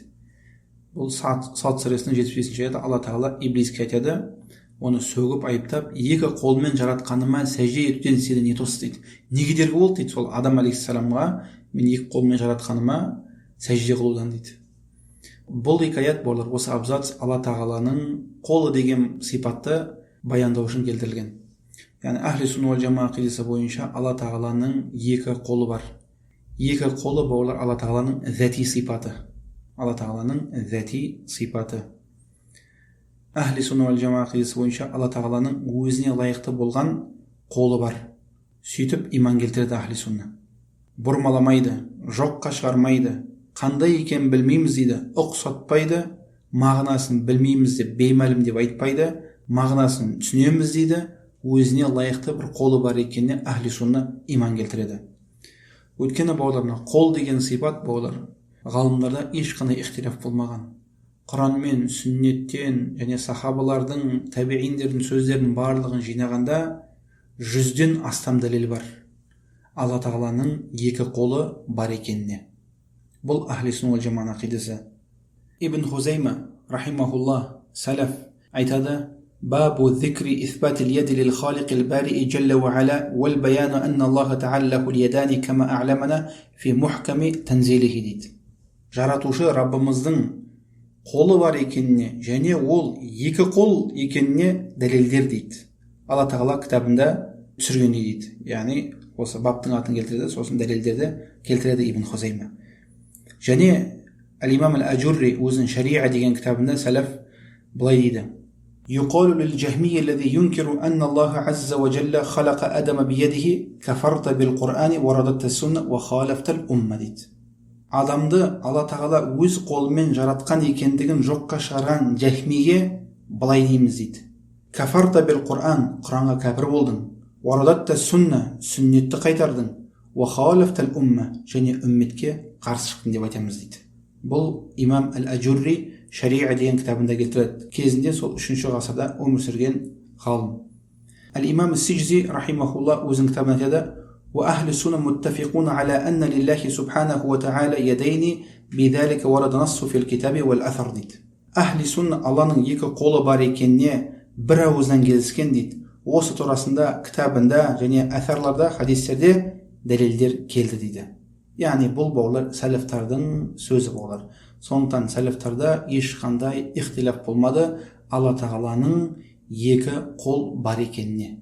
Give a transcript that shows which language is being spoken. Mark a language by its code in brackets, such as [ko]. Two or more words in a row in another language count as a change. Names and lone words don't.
[kk] Бұл Сад сүресінің 75-ші аятта Алла тағала иблиске айтады, оны сөгіп айыптап, екі қолмен жаратқаныма сәжде етуден сені не тосты дейді. Не кедергі болды дейді, сол Адам алейхиссаламға мен екі қолмен жаратқаныма сәжде қылудан дейді. Бұл екі аят бауырлар, осы абзац Алла тағаланың қолы деген сипатты баяндау үшін келтірілген. Яғни [ar] أهل السنة والجماعة [kk] ақидасы бойынша Алла тағаланың екі қолы бар. Екі қолы бауырлар Алла тағаланың зәти сипаты. Алла тағаланың зәти сипаты. [ar] أهل السنة والجماعة [kk] ақидасы бойынша Алла тағаланың өзіне лайықты болған қолы бар. Сөйтіп иман келтіреді [ar] أهل السنة. [kk] Бұрмаламайды, жоққа шығармайды, қандай екен білмейміз дейді, ұқсатпайды, мағынасын білмейміз деп беймәлім деп айтпайды, мағынасын түсінеміз дейді, өзіне лайықты бір қолы бар екеніне [ar] أهل السنة [kk] иман келтіреді. Өйткені бауырлар, қол деген сипат бауырлар ғалымдарда ешқандай ихтилаф болмаған. Құранмен, сүннеттен және сахабалардың, табииндердің сөздерінің барлығын жинағанда 100-ден астам дәлел бар. Алла тағаланың екі қолы бар екеніне. Бұл [ar] أهل السنة والجماعة [kk] ақидасы. [ar] Ибн Хузайма рахимахуллах [kk] салаф айтады: [ar] باب ذكر إثبات اليد للخالق الباري جل وعلا والبيان أن الله تعالى له اليدان كما أعلمنا في محكم تنزيله дейді. [kk] Жаратушы Раббымыздың қолы бар екеніне және ол екі қол екеніне дәлелдер дейді. Алла тағала кітабында түсіргендей дейді. Яғни осы баптың атын келтіреді, сосын дәлелдерді келтіреді Ибн Хузайма. Және Ал-Имам Ал-Аджурри өзінің Шариа деген кітабында сәләф былай дейді: [ar] يقال للجهمي الذي ينكر أن الله عز وجل خلق آدم بيده كفرت بالقرآن ورددت السنة وخالفت الأمة дейді. [kk] Адамды Алла тағала өз қолымен жаратқан екендігін жоққа шығарған жахмиге былай дейміз дейді: [ar] كفرت بالقرآن, [kk] Құранға кәпір болдың, [ar] رددت السنة, [kk] сүннетті қайтардың, [ar] وخالفت الأمة [kk] және үмметке қарсы шықтың деп айтамыз дейді. Бұл имам Әл-Аджурри Шариа деген кітабында келтіреді. Кезінде сол 3-ші ғасырда өмір сүрген ғалым. Әл-имам Ас-Сижзи рахимахулла өзінің кітабында айтады: [ar] وأهل السنة متفقون على أن لله سبحانه وتعالى يدين بذلك ورد نص في الكتاب والأثر дейді. [kk] Ахли сунна Алланың екі қолы бар екеніне бір ауыздан келіскен дейді. Осы турасында кітабында және әсарларда, хадистерде дәлелдер келді дейді. Яғни бұл бауырлар сәләфтардың сөзі бауырлар. Сондықтан сәләфтарда ешқандай ихтилаф болмады Алла тағаланың екі қол бар екеніне.